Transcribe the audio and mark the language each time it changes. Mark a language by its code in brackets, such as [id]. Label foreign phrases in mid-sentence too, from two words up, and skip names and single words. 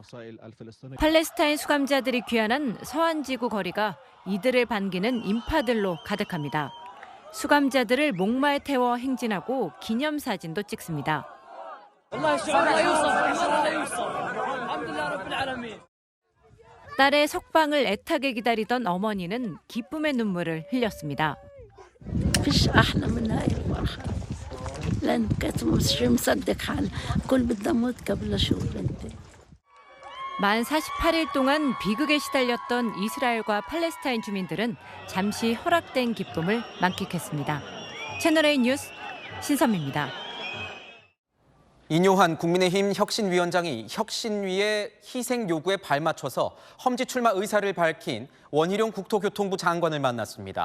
[ko] 팔레스타인 수감자들이 귀환한 서안지구 거리가 이들을 반기는 인파들로 가득합니다. 수감자들을 목마에 태워 행진하고 기념사진도 찍습니다. 딸의 석방을 애타게 기다리던 어머니는 기쁨의 눈물을 흘렸습니다. [ar] فيش أحلى من هاي الفرحة لأن كنت مش مصدق حالي كل بدي أموت قبل أشوف بنتي. [ko] 만 48일 동안 비극에 시달렸던 이스라엘과 팔레스타인 주민들은 잠시 허락된 기쁨을 만끽했습니다. 채널A 뉴스 신선미입니다. 인요한 국민의힘 혁신위원장이 혁신위의 희생 요구에 발맞춰서 험지 출마 의사를 밝힌 원희룡 국토교통부 장관을 만났습니다.